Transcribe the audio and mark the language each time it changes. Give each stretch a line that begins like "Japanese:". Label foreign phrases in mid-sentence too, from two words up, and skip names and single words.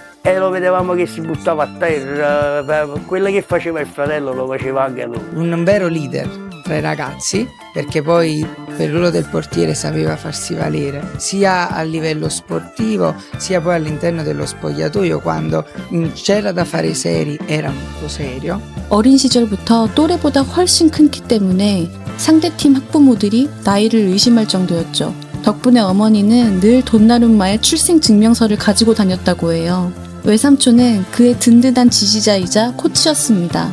Italian: E lo vedevamo che si buttava a terra, quello che faceva il fratello lo faceva anche lui. Un vero leader tra i ragazzi, perché poi per il ruolo del portiere sapeva farsi valere, sia a livello sportivo, sia poi all'interno dello spogliatoio, quando c'era da fare seri, era molto serio.
Korean: 어린 시절부터 또래보다 훨씬 큰 키 때문에 상대팀 학부모들이 나이를 의심할 정도였죠. 덕분에 어머니는 늘 돈나룸마의 출생 증명서를 가지고 다녔다고 해요. 외삼촌은 그의 든든한 지지자이자 코치였습니다.